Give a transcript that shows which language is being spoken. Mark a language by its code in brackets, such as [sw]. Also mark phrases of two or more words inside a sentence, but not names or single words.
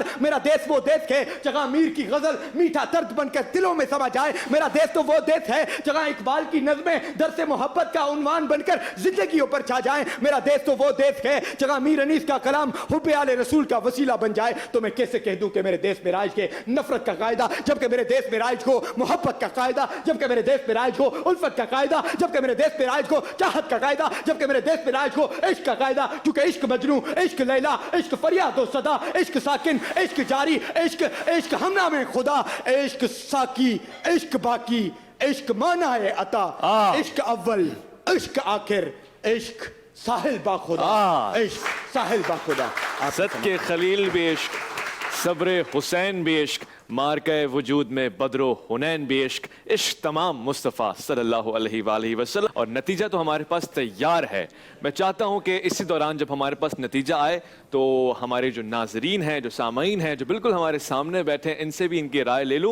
[ur] میرا دیش وہ دیش ہے جہاں میر کی غزل میٹھا درد بن کر دلوں میں سما جائے, میرا دیش تو وہ دیش ہے جہاں اقبال کی نظمیں درس محبت کا عنوان بن کر زندگیوں پر چھا جائیں, میرا دیش تو وہ دیش ہے جہاں میر انیس کا کلام حب آل رسول کا وسیلہ بن جائے. تو میں کیسے کہہ دوں کہ میرے دیش میں رائج کے نفرت کا قاعدہ جبکہ میرے دیش میں رائج کو محبت کا قاعدہ, جبکہ میرے دیش میں رائج کو الفت کا قاعدہ, جبکہ میرے دیش میں رائج کو چاہت کا قاعدہ, جبکہ میرے دیش میں رائج کو عشق کا قاعدہ, کیونکہ [fa] عشق مجنوں, عشق لیلا, عشق فریاد و صدا, عشق ساکن, عشق جاری, عشق ہمنام خدا, عشق ساکی, عشق باقی, عشق معنی عطا, عشق اول, عشق آخر, عشق ساحل با خدا, عشق ساحل با خدا. [ur] اسد کے خلیل بھی عشق, صبر حسین بھی عشق, مارکہ وجود میں بدر و حنین بھی عشق, عشق تمام مصطفیٰ [ar] صلی اللہ علیہ وآلہ وسلم. [ur] اور نتیجہ تو ہمارے پاس تیار ہے. میں چاہتا ہوں کہ اسی دوران جب ہمارے پاس نتیجہ آئے تو ہمارے جو ناظرین ہیں, جو سامعین ہیں, جو بالکل ہمارے سامنے بیٹھے ہیں, ان سے بھی ان کی رائے لے لوں.